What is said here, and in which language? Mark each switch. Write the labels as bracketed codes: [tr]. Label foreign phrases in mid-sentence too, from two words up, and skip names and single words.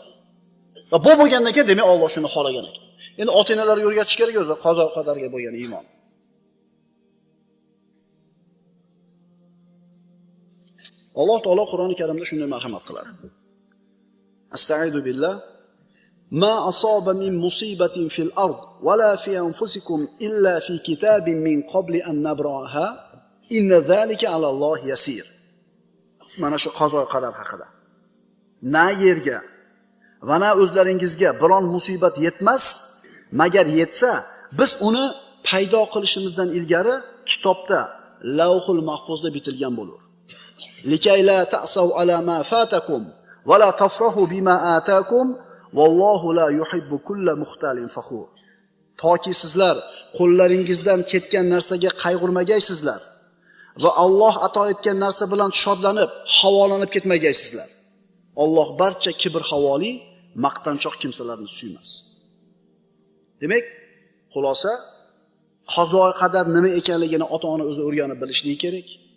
[uz] Va bu bo'lgandan keyin demak Alloh shuni xohlagan ekan. Endi ota-onalarga o'rgatish kerak o'zi qazoy qadarga bo'lgan iymon. Alloh taolo Qur'oni Karimda shunday marhamat qiladi. [ar] أستعيذ بالله. ما أصاب من مصيبة في الأرض ولا في أنفسكم إلا في كتاب من قبل أن نبرأها إن ذلك على الله يسير. [uz] Mana shu qazo qadar haqida. Na yerga va na o'zlaringizga biron musibat yetmas, magar yetsa, biz uni paydo qilishimizdan ilgari kitobda Lavhul Mahfuzda bitilgan bo'lur. [ar] لكيلا تأسوا على ما فاتكم ولا تفرحوا بما آتاكم والله لا يحب كل مختال فخور. [uz] Toki sizlar qo'llaringizdan ketgan narsaga qayg'urmagaysizlar va Alloh ato etgan narsa bilan shodlanib, havolanib ketmagaysizlar. Alloh barcha kibr havoli, maqtanchoq kimsalarni suymas. Demak, xulosa qazo qadar nima ekanligini ota-ona o'zi o'rganib bilishligi kerak.